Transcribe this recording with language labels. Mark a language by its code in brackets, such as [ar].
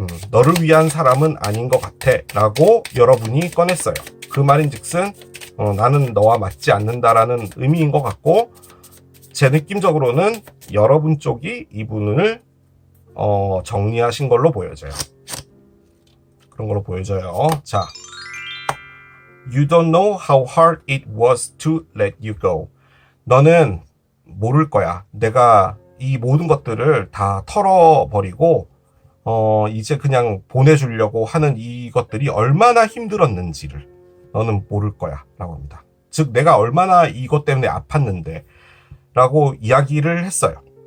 [ko] 너를 위한 사람은 아닌 것 같아 라고 여러분이 꺼냈어요. 그 말인 즉슨 나는 너와 맞지 않는다라는 의미인 것 같고, 제 느낌적으로는 여러분 쪽이 이분을 정리하신 걸로 보여져요. 그런 걸로 보여져요. [en] 자, You don't know how hard it was to let you go. [ko] 너는 모를 거야. 내가 이 모든 것들을 다 털어버리고 이제 그냥 보내주려고 하는 이것들이 얼마나 힘들었는지를 너는 모를 거야 라고 합니다. 즉 내가 얼마나 이것 때문에 아팠는데 라고 이야기를 했어요.